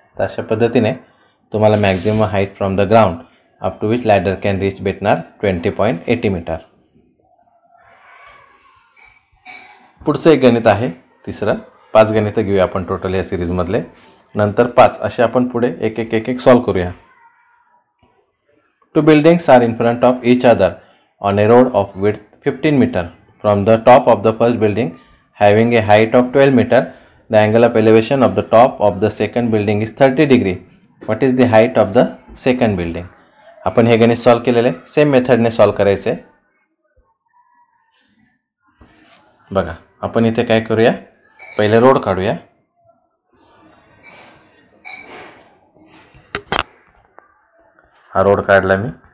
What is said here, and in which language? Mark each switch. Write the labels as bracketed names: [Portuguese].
[Marathi] तर अशा पद्धतीने तुम्हाला [English] maximum height from the ground up to which ladder can reach [Marathi] भेटणार 20.80 मीटर. पुढचं एक गणित आहे तिसरं. 5 गणितं घेऊया आपण टोटल या सिरीजमधले. नंतर 5 असे आपण पुढे एक एक सॉल्व करूया. [English] 2 buildings are in front of each other on a road of width 15 meter. From the top of the first building having a height of 12 meter, the angle of elevation of the top of the second building is 30 degree. What is the height of the second building? [Marathi] आपण हे गणित solve केलेले same मेथडने solve करायचे. बघा आपण इथे काय करूया, पहिले रोड काढूया. हा रोड काढला मी.